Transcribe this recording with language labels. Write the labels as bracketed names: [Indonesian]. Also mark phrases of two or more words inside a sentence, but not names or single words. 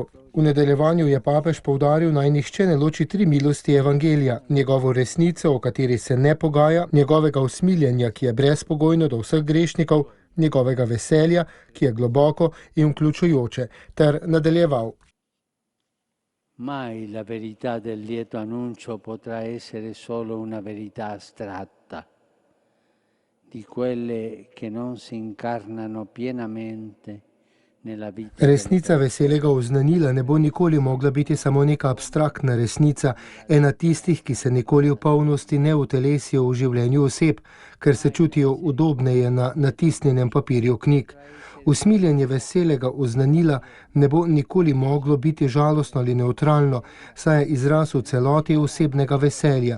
[Slovenian] V nadaljevanju je papež poudaril, naj nihče ne loči 3 milosti evangelija, njegovo resnico, o kateri se ne pogaja, njegovega usmiljenja, ki je brezpogojno do vseh grešnikov, njegovega veselja, ki je globoko in vključujoče, ter nadaljeval. [Italian] Mai la verità del lieto annuncio potrà essere solo una verità astratta, di quelle che non si incarnano pienamente. [Slovenian] Resnica veselega oznanila ne bo nikoli mogla biti samo neka abstraktna resnica, ena tistih, ki se nikoli v polnosti ne utelesijo v življenju oseb, ker se čutijo udobneje na natisnjenem papirju knjig. Usmiljenje veselega oznanila ne bo nikoli moglo biti žalostno ali neutralno, saj je izraz v celoti osebnega veselja.